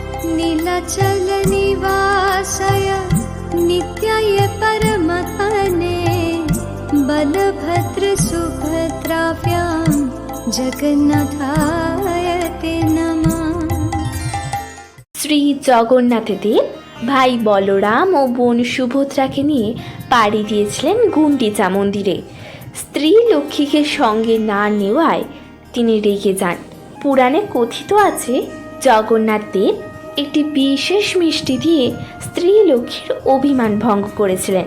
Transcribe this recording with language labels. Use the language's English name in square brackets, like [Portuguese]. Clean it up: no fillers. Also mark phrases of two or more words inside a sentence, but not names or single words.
[Sanskrit] नीलाचल निवासाय नित्याय परमतने बलभद्र सुभद्राभ्यां जगन्नाथाय ते नमः। [Bangla] শ্রী জগন্নাথ দেব ভাই বলরাম ও বোন সুভদ্রাকে নিয়ে পাড়ি দিয়েছিলেন গুন্ডিচা মন্দিরে। স্ত্রী লক্ষ্মীকে সঙ্গে না নেওয়ায় তিনি রেগে যান। পুরাণে কথিত আছে, জগন্নাথ দেব একটি বিশেষ মিষ্টি দিয়ে স্ত্রী লক্ষ্মীর অভিমান ভঙ্গ করেছিলেন।